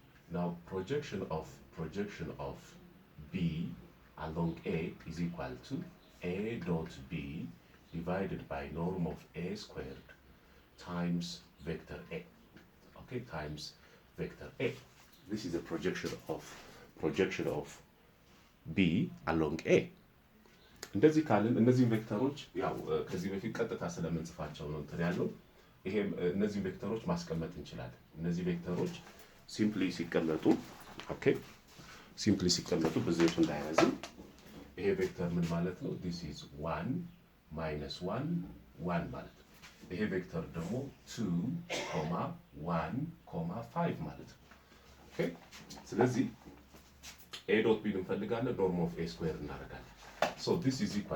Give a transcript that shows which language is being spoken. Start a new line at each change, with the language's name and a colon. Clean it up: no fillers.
English: Now projection of B along A is equal to A dot B divided by norm of A squared times vector A. Okay, times vector A. This is a projection of B along A.
Amharic: እንደዚህ ካልን እነዚህ ቬክተሮች ያው ከዚህ በፊት ቀጥታ ስለምንጽፋቸው ነው እንትን ያለው ይሄም እነዚህ ቬክተሮች ማስቀመጥ እንችላለን። እነዚህ ቬክተሮች ሲምፕሊ ሲቀመጡ ኦኬ ሲምፕሊ ሲቀመጡ ብዙዎች እንዳያዝም ይሄ ቬክተር ምን ማለት ነው? this is 1 minus 1 1 ማለት ነው። ይሄ ቬክተር ደግሞ 2, 1, 5 ማለት ነው። ኦኬ ስለዚህ a dot b እንፈልጋለን norm of a square እናደርጋለን።
English: so this is